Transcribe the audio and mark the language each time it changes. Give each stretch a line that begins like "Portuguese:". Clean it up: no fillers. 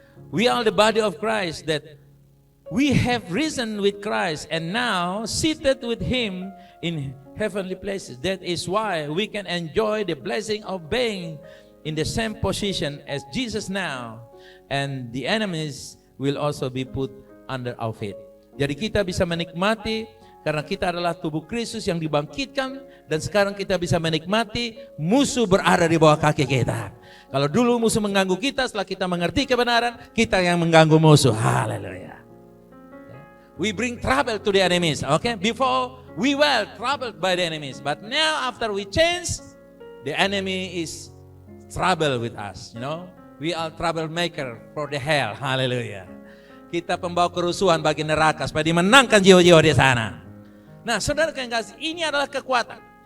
English: We are the body of Christ that we have risen with Christ and now seated with Him in heavenly places. That is why we can enjoy the blessing of being in the same position as Jesus now, and the enemies will also be put under our feet.
Indonesian: Jadi kita bisa menikmati karena kita adalah tubuh Kristus yang dibangkitkan, dan sekarang kita bisa menikmati musuh berada di bawah kaki kita. Kalau dulu musuh mengganggu kita, setelah kita mengerti kebenaran, kita yang mengganggu musuh. Haleluya.
English: We bring trouble to the enemies, okay? Before we were troubled by the enemies, but now after we change, the enemy is trouble with us, you know? We are troublemaker for the hell, hallelujah.
Indonesian: Kita pembawa kerusuhan bagi neraka supaya dimenangkan jiwa-jiwa di sana. Nah, saudara yang kasih, ini adalah kekuatan.